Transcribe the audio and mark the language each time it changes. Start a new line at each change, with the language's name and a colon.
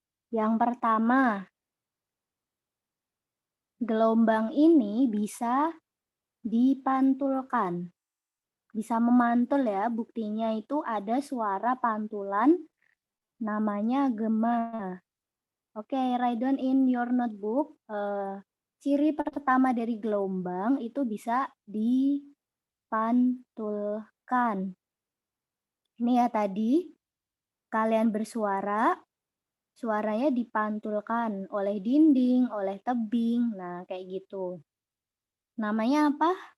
Indonesian: Yang pertama, gelombang ini bisa dipantulkan. Bisa memantul ya, buktinya itu ada suara pantulan namanya gema.
English: Oke, write down in your notebook.
Indonesian: Ciri pertama dari gelombang itu bisa dipantulkan. Ini ya tadi, kalian bersuara, suaranya dipantulkan oleh dinding, oleh tebing, nah kayak gitu. Namanya apa?